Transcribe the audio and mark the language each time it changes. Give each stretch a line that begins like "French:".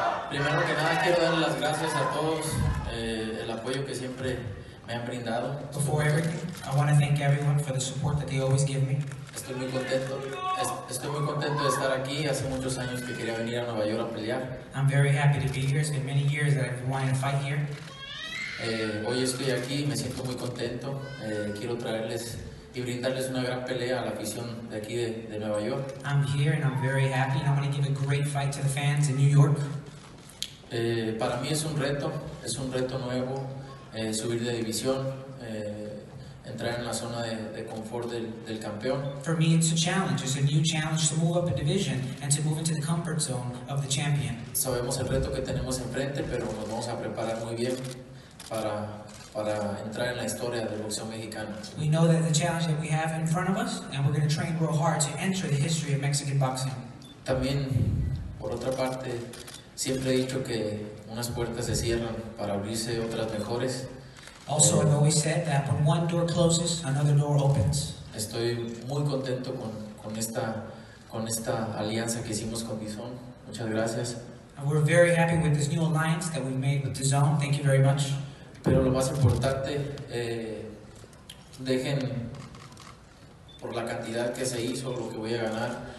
Spanish: Primero que nada quiero dar las gracias a todos el apoyo que siempre me han brindado.
English: Before everything, I want to thank everyone for the support that they always give me.
Spanish: Estoy muy contento de estar aquí. Hace muchos años que quería venir a Nueva York a pelear.
English: I'm very happy to be here. It's been many years that I've been wanting to fight here.
Spanish: Hoy estoy aquí, me siento muy contento. Quiero traerles y brindarles una gran pelea a la afición de aquí de Nueva York.
English: I'm here and I'm very happy. I want to give a great fight to the fans in New York.
Spanish: Para mí es un reto nuevo, subir de división. entrar en la zona de confort del campeón.
English: For me, it's a challenge. It's a new challenge to move up a division and to move into the comfort zone of the champion.
Spanish: Sabemos el reto que tenemos enfrente, pero nos vamos a preparar muy bien para entrar en la historia del boxeo mexicano.
English: We know that the challenge that we have in front of us, and we're going to train real hard to enter the history of Mexican boxing.
Spanish: También, por otra parte, siempre he dicho que unas puertas se cierran para abrirse otras mejores.
English: Also, I've always said that when one door closes, another door opens.
Spanish: Estoy muy contento con esta alianza que hicimos con DAZN. Muchas gracias.
English: And we're very happy with this new alliance that we've made with DAZN. Thank you very much.
Spanish: Pero lo más importante, dejen por la cantidad que se hizo, lo que voy a ganar.